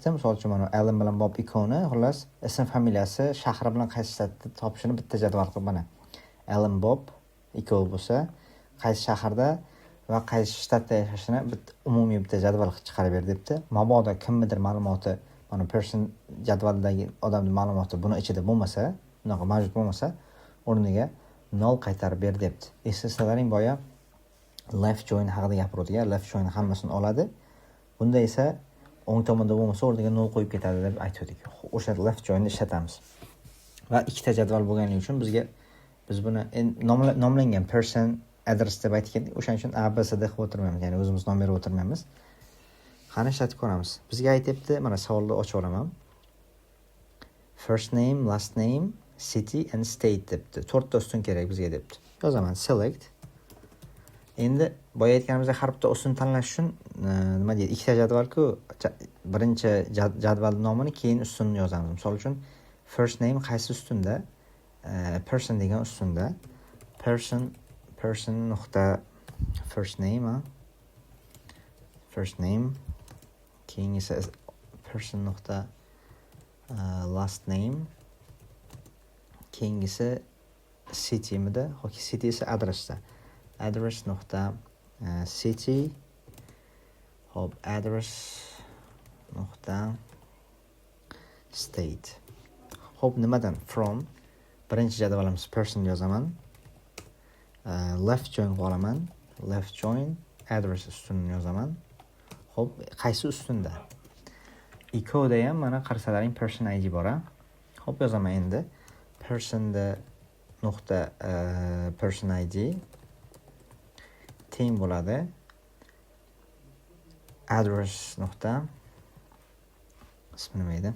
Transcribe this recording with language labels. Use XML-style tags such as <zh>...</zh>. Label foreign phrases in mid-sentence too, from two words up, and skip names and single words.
<uz>Misol uchun mana Alan bilan Bob ikkovini, xolos ism, familiyasi, shahri bilan qaysi shtatda topishini bitta jadval qilib mana Alan Bob ikkovi bo'lsa, qaysi shaharda va qaysi shtatda yashashini umumiy bitta jadval chiqarib ber debdi. Mabodo kimnidir ma'lumoti, mana person jadvaldagi odamning ma'lumoti buni ichida bo'lmasa, bunaqa mavjud bo'lmasa, o'rniga 0 qaytarib ber debdi. Eslasalaring boya</uz> <en>left join</en> <uz>haqida gapirdik.</uz> <en>Left join</en> <uz>hammasini oladi. Bunda esa o'ng tomonda bo'lmasa o'rniga 0 qo'yib ketadi deb aytdik. O'sha</uz> <en>left joinni</en> <uz>ishlatamiz. Va ikkita jadval bo'lganligi uchun biz buni nomlangan person address deb aytgandik. O'shaning uchun ABCD qilib o'tirmaymiz, ya'ni o'zimiz nom berib o'tirmaymiz. Qani ishlatib ko'ramiz. Bizga aytibdi, mana savolni ochib olaman.</uz> <en>First name, last name, city and state debdi.</en> <uz>4 ta ustun kerak bizga debdi. Yozaman select. Endi boya aytganimizdek har bitta ustun tanlash uchun nima deydi, ikkita jadvalku, birinchi jadval nomini keyin ustun yozamiz. Misol uchun</uz> <en>first name</en> <uz>qaysi ustunda? Person degan ustunda. Person nuqta</uz> <en>first name, first name,</en> <uz>keyin esa person nuqta</uz> <en>last name,</en> <uz>keyingisi city-mida, yoki city esa adressda. Address nuqta city, hop address nuqta state. Hop nimadan? From birinchi jadvalimiz person yozaman.</uz> <en>Left join</en> <uz>qolaman.</uz> <en>Left join</en> <uz>address ustunini yozaman. Hop, qaysi ustunda? Echo'da ham mana qarsalaring person id bor. Hop, yozaman endi. Personda nuqta person id teng bo'ladi address nuqta ismi nima edi?</uz>